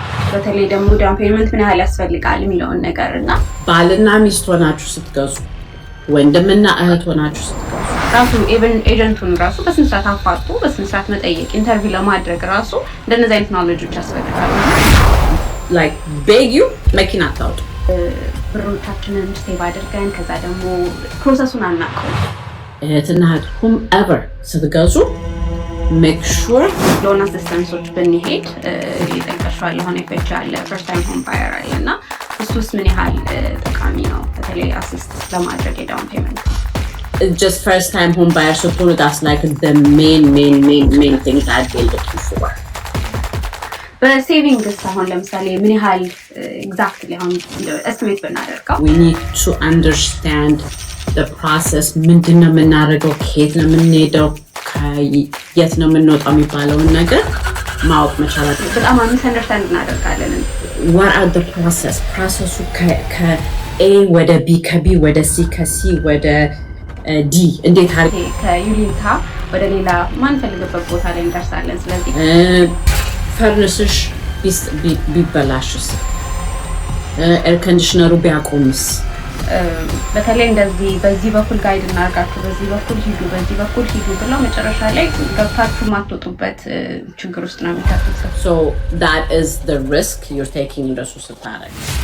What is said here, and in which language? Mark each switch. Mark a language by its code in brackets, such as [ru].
[am] በተለይ ደግሞ ዳውን ፔመንት ምን ያህል ያስፈልጋል የሚለውን ነገርና ባልና ሚስት ሆናችሁ ስትገዙ ወንድምና እህት ሆናችሁ ስትገዙ ራሱ ኢቨን ኤጀንቱን ራሱ በስንት ሰዓት አፋጥቶ በስንት ሰዓት መጠየቅ ኢንተርቪው ለማድረግ ራሱ እንደነዚህ አይነት ኖሌጆች ያስፈልጋሉ። [en] like beg you [am] መኪና አታውጡ። ብሮቻችንን ሴቭ አድርገን ከዛ ደግሞ ፕሮሰሱን አናውቀው። እህትና እህት whomever ስትገዙ [en] make sure [am] ሎን አሲስተንሶች ብንሄድ ይጠቀሻል። አሁን ኢፌክት አለ ፈርስት ታይም ሆም ባየር አለና እሱስ ምን ያህል ጠቃሚ ነው በተለይ አሲስት ለማድረግ የዳውን ፔመንት [en] just first time home buyer support. That's like the main thing that they're looking for. [am] በሴቪንግ አሁን ለምሳሌ ምን ያህል ኤግዛክትሊ አሁን ኤስቲሜት ብናደርገው [en] we need to understand the process። [am] ምንድነው የምናደርገው፣ ከየት ነው የምንሄደው፣ ከየት ነው የምንወጣው የሚባለውን ነገር ማወቅ መቻል አለብን። በጣም አንደርስታንድ እናደርጋለን። [en] what are the [am] procesሱ ከኤ ወደ ቢ ከቢ ወደ ሲ ከሲ ወደ ዲ እንዴት አድርጌ ከዩሊታ ወደ ሌላ ማንፈልግበት ቦታ ላይ እንደርሳለን። ስለዚህ ፈርንስሽ ቢበላሽስ፣ ኤር ኮንዲሽነሩ ቢያቆምስ፣ በተለይ እንደዚህ በዚህ በኩል ጋይድ እናርጋችሁ፣ በዚህ በኩል ሂዱ፣ በዚህ በኩል ሂዱ ብለው መጨረሻ ላይ ገብታችሁ ማትወጡበት ችግር ውስጥ ነው የሚከቱት። [en] so that is the risk you're taking [am] እንደሱ ስታረግ።